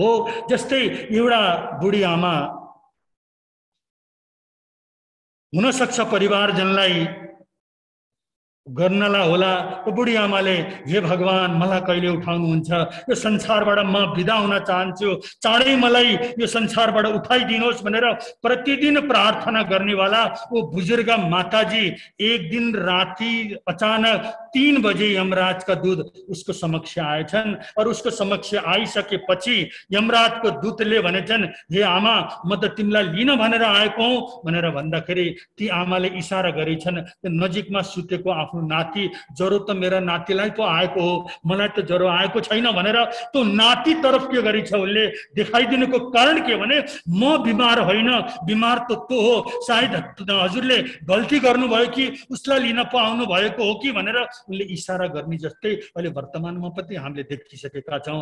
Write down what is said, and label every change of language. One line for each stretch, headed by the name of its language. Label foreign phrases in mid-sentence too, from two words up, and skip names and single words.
Nepali: जस्तै एउटा बुढी आमा हुन सक्छ परिवारजनलाई गर्नला होला, तो बुढी आमाले हे भगवान मलाई कहिले उठाउनुहुन्छ, यो संसारबाट म बिदा हुन चाहन्छु, चाँडै मलाई यो संसारबाट उठाइदिनुहोस् भनेर प्रतिदिन प्रार्थना
Hindi: गर्नेवाला वो बुजुर्ग माताजी एक दिन राति अचानक 3 बजे यमराज का दूत उसको समक्ष आएछन् और उसको समक्ष
Nepali: आइसकेपछि यमराजको दूतले भनेछन् हे आमा म त तिमीलाई लिन भनेर आएको हुँ भनेर भन्दाखेरि ती आमाले इशारा गरेछन् नजिकमा सुतेको आफ्नो नाति, ज्वरो त मेरा नातिलाई पो आएको हो, मलाई त ज्वरो आएको छैन भनेर त्यो नाति तरफ के गरेछ उसले देखाइदिनुको कारण के भने म बिमार होइन, बिमार त त्यो हो, सायद हजुरले गल्ती गर्नुभयो कि उसलाई लिन पो आउनु भएको हो कि भनेर उसले इशारा गर्ने जस्तै अहिले वर्तमानमा पनि हामीले देखिसकेका छौँ।